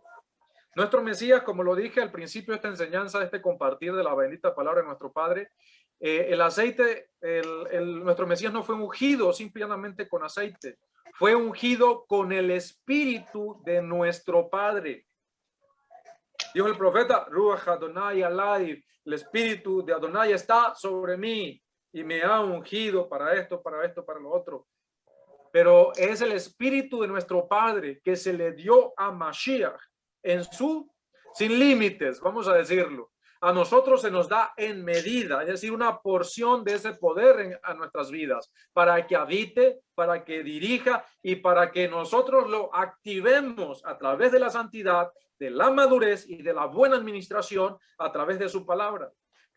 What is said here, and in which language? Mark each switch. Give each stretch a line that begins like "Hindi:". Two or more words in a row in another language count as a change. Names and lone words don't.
Spanish: Nuestro Mesías, como lo dije al principio de esta enseñanza, de este compartir de la bendita palabra de nuestro Padre, el aceite, nuestro Mesías no fue ungido simplemente con aceite, fue ungido con el espíritu de nuestro Padre. Dijo el profeta:
Hebrew: רוח אדוני עלי,
Spanish: el espíritu de Adonai está sobre mí y me ha ungido para esto, para lo otro. Pero es el espíritu de nuestro Padre que se le dio a Mashiach sin límites, vamos a decirlo. A nosotros se nos da en medida, es decir, una porción de ese poder a nuestras vidas, para que habite, para que dirija y para que nosotros lo activemos a través de la santidad, de la madurez y de la buena administración a través de su palabra.